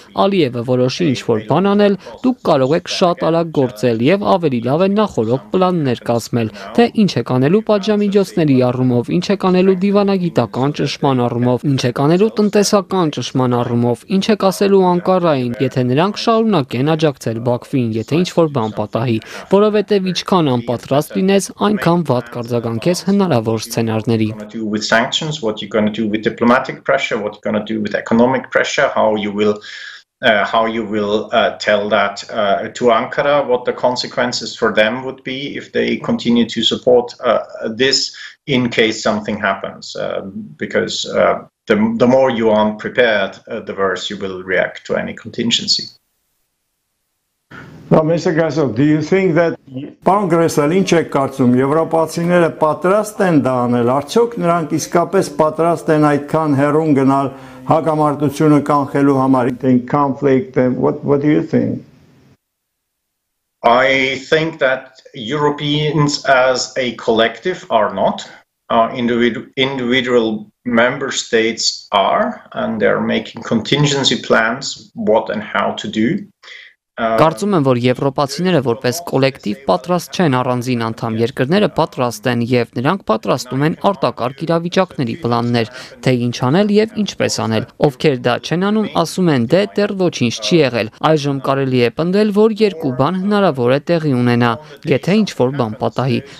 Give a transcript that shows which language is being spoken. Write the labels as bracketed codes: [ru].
[hy] Ալիևը որոշի ինչ-որ բան անել, դուք կարող եք շատ արագ գործել եւ ավելի լավ է նախորդ պլաններ կազմել, թե ինչ եք անելու պատժամիջոցների առումով, ինչ եք անելու դիվանագիտական ճշմարտ առումով, ինչ եք անելու տնտեսական ճշմարտ առումով, ինչ եք ասելու Անկարային, եթե նրանք շարունակեն աջակցել Բաքվին, եթե ինչ-որ բան պատահի, որովհետև ինչքան անպատրաստ լինես, այնքան վատ կարձագանքես հնարավոր սցենարների։ [en] What you're going to do with diplomatic pressure, what you're going to do with economic pressure, how you will tell that to Ankara, what the consequences for them would be if they continue to support this in case something happens, because the more you are unprepared, the worse you will react to any contingency. Now, Mr. Gasov, do you think that [hy] Պարոն Գրեսել, ինչ եք կարծում, եվրոպացիները պատրաստ են դա անել, արդյոք նրանք իսկապես պատրաստ են այդքան հեռուն գնալ հակամարտությունը կանխելու համար, [en] conflict, what do you think? I think that Europeans as a collective are not. Individual member states are, and they're making contingency plans what and how to do. [hy] Կարծում եմ, որ եվրոպացիները որպես կոլեկտիվ պատրաստ չեն, առանձին անդամ երկրները պատրաստ են եւ նրանք պատրաստում են արտակարգ իրավիճակների պլաններ, թե ինչ անել եւ ինչպես անել։ Ովքեր դա չեն անում, ասում են դե դեռ ոչինչ չի եղել։ Այժմ կարելի է պնդել, որ երկու բան հնարավոր է տեղի ունենա, եթե ինչ-որ բան պատահի։